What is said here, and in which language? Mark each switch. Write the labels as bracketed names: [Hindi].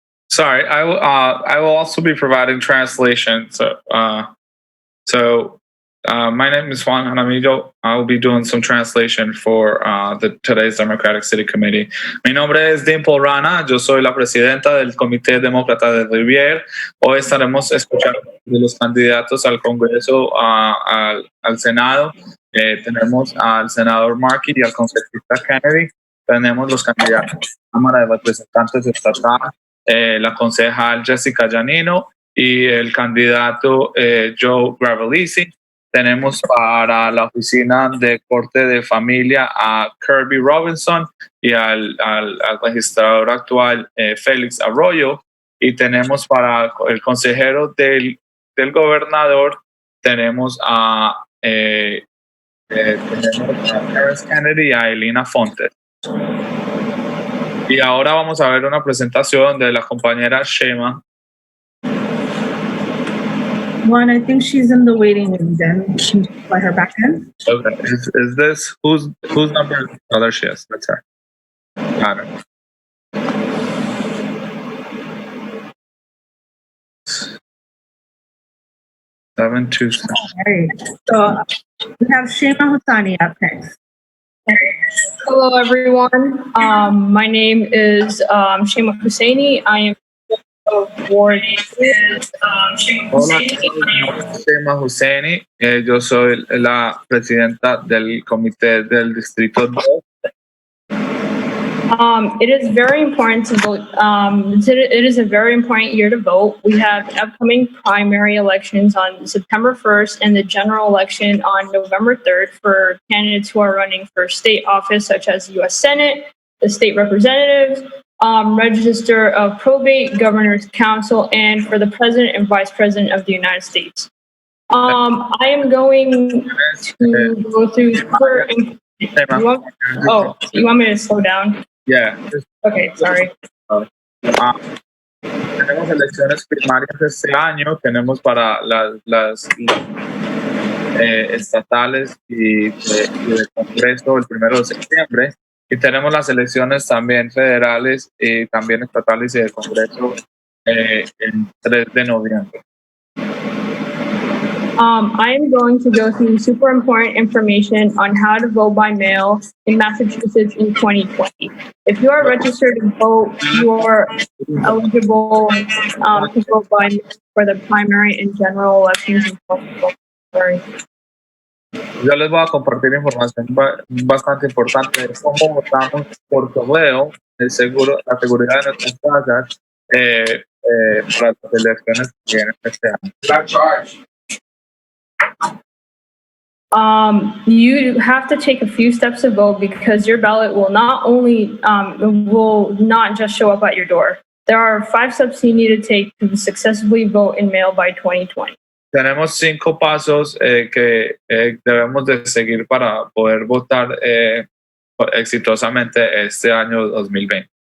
[English] Sorry, I will also be providing translation. So My name is Juan Jaramillo. I will be doing some translation for today's Democratic City Committee. [Spanish] Mi nombre es Dimple Rana. Yo soy la presidenta del Comité Demócrata de Revere. Hoy estaremos escuchando de los candidatos al Congreso, al Senado. Tenemos al senador Markey y al congresista Kennedy. Tenemos los candidatos a la Cámara de Representantes Estatal, la concejal Jessica Giannino y el candidato Joe Gravalisi. Tenemos para la oficina de corte de familia a Kirby Robertson y al registrador actual Felix Arroyo. Y tenemos para el consejero del gobernador, tenemos a Congressman Kennedy y a Lena Fontes. Y ahora vamos a ver una presentación de la compañera Shema. [English] One, I think she's in the waiting room. Then can you let her back in? Okay. Is this whose number? Oh, there she is. That's her. Got it. Seven two. All right. So we have Shema Husani up next. Hello, everyone. My name is Shema Husseini. I am of Ward. [Spanish] Hola, Shema Husseini. Yo soy la presidenta del comité del distrito 2. [English] It is very important to vote. It is a very important year to vote. We have upcoming primary elections on September 1st and the general election on November 3rd for candidates who are running for state office, such as the U.S. Senate, the state representatives, Register of Probate, Governor's Council, and for the President and Vice President of the United States. I am going to go through. You want me to slow down? Yeah. Okay, sorry. [Spanish] Tenemos elecciones primarias este año, tenemos para las estatales y de Congreso el 1 de septiembre, y tenemos las elecciones también federales y también estatales y de Congreso el 3 de noviembre. [English] I am going to go through super important information on how to vote by mail in Massachusetts in 2020. If you are registered to vote, you are eligible to vote by mail for the primary and general elections in 2020. Sorry. [Spanish] Yo les voy a compartir información bastante importante de cómo votamos por correo, la seguridad de nuestras casas para las elecciones que vienen este año. [English] You have to take a few steps to vote because your ballot will not just show up at your door. There are 5 steps you need to take to successfully vote in mail by 2020. [Spanish] Tenemos 5 pasos que debemos de seguir para poder votar exitosamente este año 2020.